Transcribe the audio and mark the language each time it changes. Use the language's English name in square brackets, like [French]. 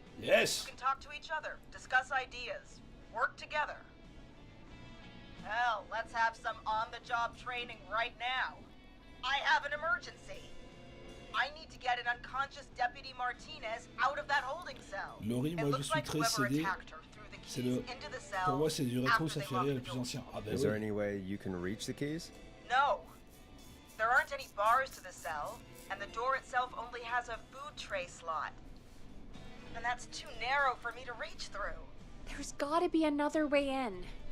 [English] Yes. You can talk to each other, discuss ideas, work together. Hell, let's have some on-the-job training right now. I have an emergency. I need to get an unconscious Deputy Martinez out of that holding cell. [French] Laurie, moi je suis très CD. C'est le... Pour moi c'est du rétro, ça fait rire les plus anciens. Ah bah [English] Is there any way you can reach the keys? No. There aren't any bars to the cell, and the door itself only has a food tray slot. And that's too narrow for me to reach through. There's gotta be another way in.